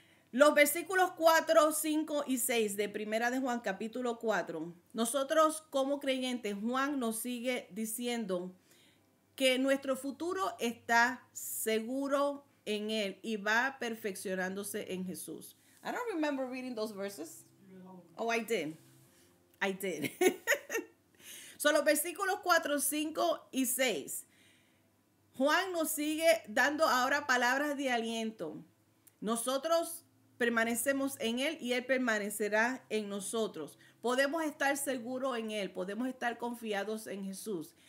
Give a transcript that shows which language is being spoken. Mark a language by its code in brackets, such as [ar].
[es] Los versículos 4, 5 y 6 de Primera de Juan, capítulo 4, nosotros como creyentes, Juan nos sigue diciendo que nuestro futuro está seguro en Él y va perfeccionándose en Jesús. [en] I don't remember reading those verses. Oh, I did. [es] Son los versículos 4, 5 y 6. Juan nos sigue dando ahora palabras de aliento. Nosotros permanecemos en Él y Él permanecerá en nosotros. Podemos estar seguros en Él, podemos estar confiados en Jesús.